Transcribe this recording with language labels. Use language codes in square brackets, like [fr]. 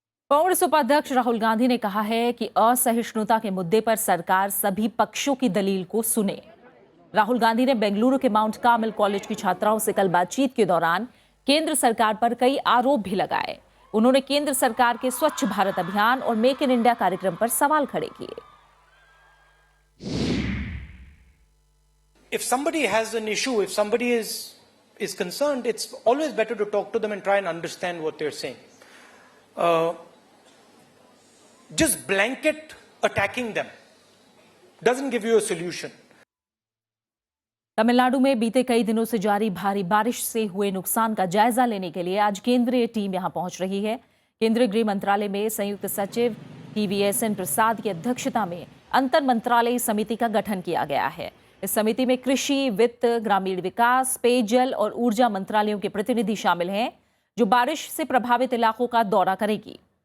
[hi] कांग्रेस उपाध्यक्ष राहुल गांधी ने कहा है कि असहिष्णुता के मुद्दे पर सरकार सभी पक्षों की दलील को सुने। राहुल गांधी ने बेंगलुरु के माउंट कार्मेल कॉलेज की छात्राओं से कल बातचीत के दौरान केंद्र सरकार पर कई आरोप भी लगाए। उन्होंने केंद्र सरकार के स्वच्छ भारत अभियान और मेक इन इंडिया कार्यक्रम पर सवाल खड़े किए। [en] If somebody has an issue, if somebody is concerned, it's always better to talk to them and try and understand what they're saying. Just blanket attacking them doesn't give you a solution. [hi] Tamil Nadu में बीते कई दिनों से जारी भारी बारिश से हुए नुकसान का जायजा लेने के लिए आज केंद्रीय टीम यहां पहुंच रही है। केंद्रीय गृह मंत्रालय में संयुक्त सचिव TVSN प्रसाद की अध्यक्षता में अंतर मंत्रालयी समिति का गठन किया गया है। इस समिति में कृषि, वित्त, ग्रामीण विकास, पेयजल और ऊर्जा मंत्रालयों के प्रतिनिधि शामिल हैं, जो बारिश से प्रभावित इलाकों का दौरा करेगी।